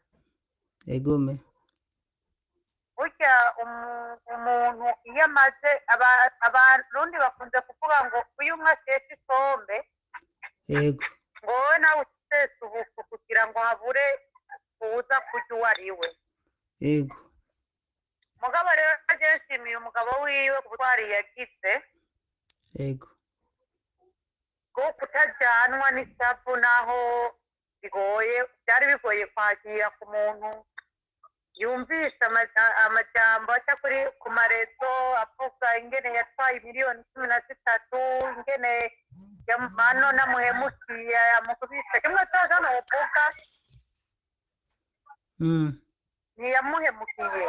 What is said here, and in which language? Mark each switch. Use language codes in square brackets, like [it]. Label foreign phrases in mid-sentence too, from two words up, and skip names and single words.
[rn] Yego me. Burya umuntu iyo amaze abarundi bakunze kuvuga ngo uyu umwe asesa isombe. Yego. ngo wowe nawe usesa ubufu kugira ngo habure uza kurya uwo ari we. Yego. Mugabo rero agiye nshimiye umugabo wiwe ku butwari yagize. Yego. Bwo kutajyanwa n'isapu naho byari bigoye kwakira ku muntu yumvise amajambo aca ku marezo avuga ingene yatwaye miliyoni 13, ingene mano namuhemukiye amukubise kimwe cyose n'uvuga ntiyamuhemukiye.